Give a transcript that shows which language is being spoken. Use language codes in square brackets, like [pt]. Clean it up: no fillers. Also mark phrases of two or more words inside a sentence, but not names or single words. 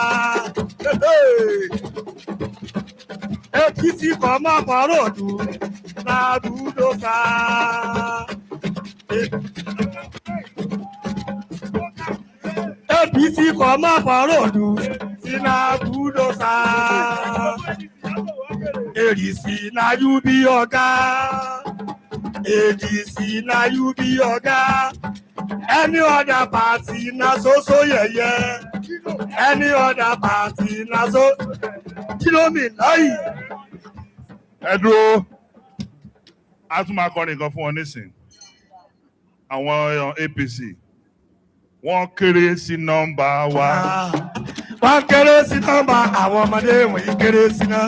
[yo] APC kọ̀ mọ́ fọ́rọ̀dù náà dúró sá. APC kọ̀ mọ́ fọ́rọ̀dù náà dúró sá. [pcm] ADC na you be oga. ADC na you be oga. Any other party na so yeye. Any other party na so. [yo] Kí ló mi láyì? Ẹ dúró, a tún máa kọrin kan fún ọ nísìn. Àwọn APC wọ́n kéré sí nọ́mbà wa. Wọ́n kéré sí nọ́mbà àwọn ọmọdé wọ̀nyí kéré sí náà.